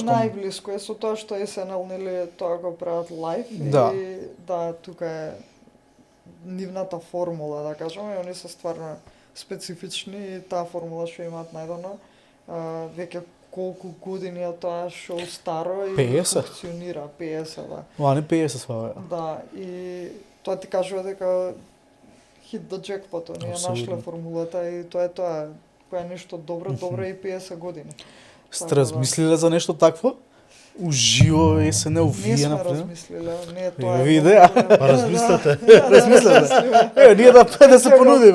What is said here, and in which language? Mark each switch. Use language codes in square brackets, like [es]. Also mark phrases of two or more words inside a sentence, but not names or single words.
[mk] најблиску е со тоа што SNL нели тоа го прават лајв и да тука е нивната формула, да кажеме, и они се стварно специфични и таа формула што имаат најдено, веќе колку години е тоа шоу старо и 50? Функционира, 50, да. Не 50 сваа. Да, и тоа ти кажува дека [en] hit the jackpot, [mk] ние нашле формулата и тоа е тоа, која е нешто добро и 50 години. Сте размислиле за нешто такво? Уживо SNL вие например? Не сме размислиле, не е тоа. Виде, размислете. Размислете. Ние да се понудиме.